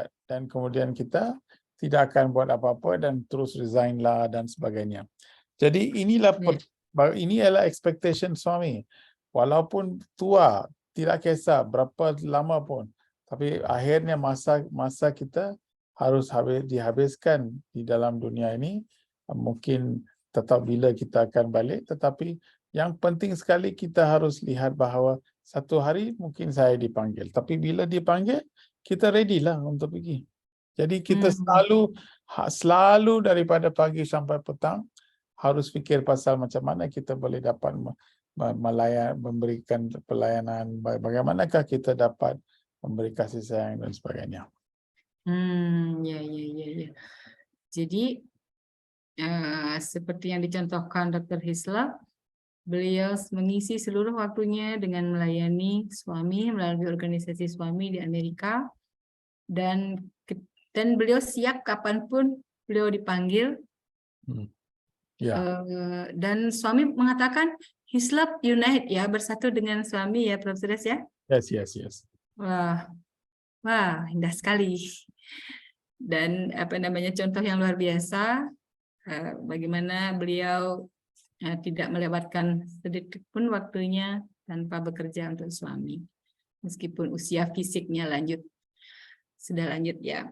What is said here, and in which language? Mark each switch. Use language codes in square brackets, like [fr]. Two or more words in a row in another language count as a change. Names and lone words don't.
[ms] Dan kemudian kita tidak akan buat apa-apa dan terus resign lah dan sebagainya. Jadi inilah ini adalah expectation suami. Walaupun tua, tidak kisah berapa lama pun, tapi akhirnya masa kita harus dihabiskan di dalam dunia ini. Mungkin tetap bila kita akan balik, tetapi yang penting sekali kita harus lihat bahawa satu hari mungkin saya dipanggil, tapi bila dipanggil kita ready lah untuk pergi. Jadi kita selalu daripada pagi sampai petang harus fikir pasal macam mana kita boleh dapat memberikan pelayanan, bagaimanakah kita dapat memberi kasih sayang dan sebagainya. [id] Ya. Jadi seperti yang dicontohkan Dr. Hislop, beliau mengisi seluruh waktunya dengan melayani suami melalui organisasi suami di Amerika, dan beliau siap kapanpun beliau dipanggil Ya, Dan suami mengatakan [en] his love unite [id] ya, bersatu dengan suami ya, Prof. Suresh ya. yes. Wah, indah sekali. Dan apa namanya, contoh yang luar biasa, bagaimana beliau tidak melewatkan sedikit pun waktunya tanpa bekerja untuk suami, meskipun usia fisiknya sudah lanjut ya.